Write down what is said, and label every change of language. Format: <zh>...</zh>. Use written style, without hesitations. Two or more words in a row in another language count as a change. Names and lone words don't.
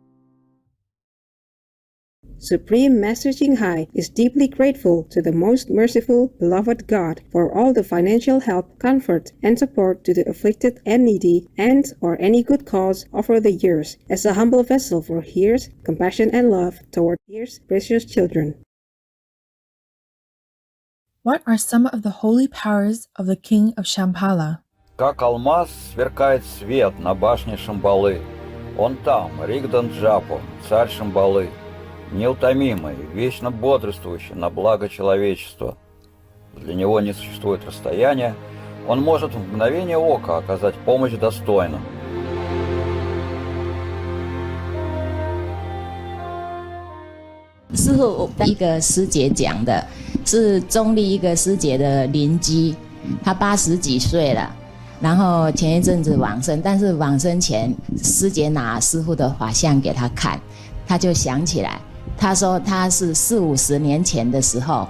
<en>Supreme Master Ching Hai is deeply grateful to the most merciful, beloved God for all the financial help, comfort, and support to the afflicted and needy and or any good cause over the years, as a humble vessel for His compassion and love toward His precious children. What are some of the holy powers of the King of Shambhala?</en> <ru>Как алмаз сверкает свет на башне Шамбалы. Он там, Ригдан Джапо, царь Шамбалы, неутомимый, вечно бодрствующий на благо человечества. Для него не существует расстояния, он может в мгновение ока оказать помощь достойным.</ru> <zh>师父一个师姐讲的，是中立一个师姐的邻居，她80几岁了，然后前一阵子往生，但是往生前师姐拿师父的法相给她看，她就想起来，她说她是40-50年前的时候，</zh>